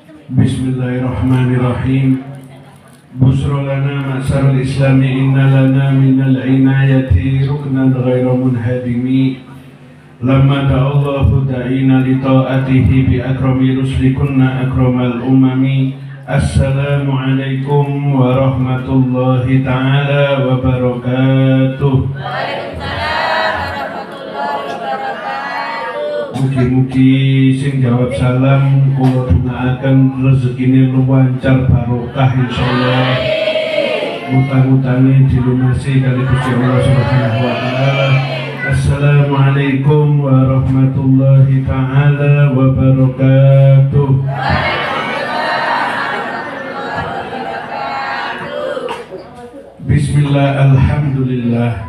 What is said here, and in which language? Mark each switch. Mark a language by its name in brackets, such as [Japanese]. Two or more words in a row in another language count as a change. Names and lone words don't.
[Arabic] Bismillahirrahmanirrahim. بشرى لنا معشر الإسلام إن لنا من العناية ركنا غير منهدم. لما دعا الله داعينا لطاعته بأكرم الرسل كنا أكرم الأمم. السلام عليكم ورحمة الله تعالى وبركاته. [Javanese] Mugi-mugi sing jawab salam kula dongaaken rezekine luwancar barokah insyaallah. Utang-utange dilunasi kali Gusti Allah [Arabic] سبحانه وتعالى. السلام عليكم ورحمة الله تعالى وبركاته. بسم الله، الحمد لله.